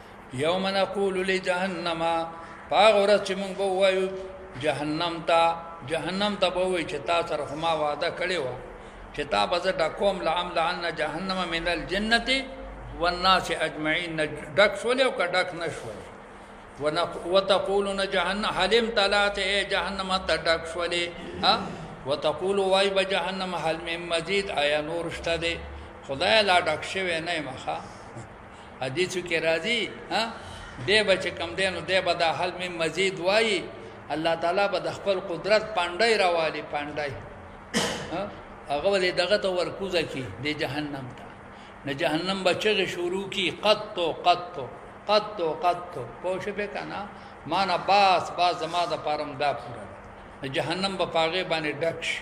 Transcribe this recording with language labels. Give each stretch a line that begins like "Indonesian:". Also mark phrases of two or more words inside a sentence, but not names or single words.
Arabic: یوم نقول لجهنم
Pashto: پاغ ورځ چې موږ به ووایو جهنم ته به ووایو چې تا سره خو ما وعده کړې وه چې تا به زه ډکوم
Arabic: لأملأن جهنم من الجنة والناس اجمعین.
Pashto: ډک شولې او که ډک نه شولې.
Arabic: وتقولون جهنم هل امتلأت
Pashto: ای جهنم ته ډک شولې. وتقول وای به جهنم
Arabic: هل من مزید
Pashto: آیا نور شته دی. خدای لا ډک شوی نه یم ښه. حدیثو کې راځي دی به چې کم دی نو دی به دا
Arabic: هل من مزید
Pashto: وایي الله تعالی به د خپل قدرت پانډی راوالي پانډی هغه به دغه ته ورکوزه کی د جهنم ته نه جهنم به چغې شروع کی قطو قطو قطو قطو پوه شوې که نه مانا باس زما د پاره دا پوره د جهنم به په هغې باندې ډک شي.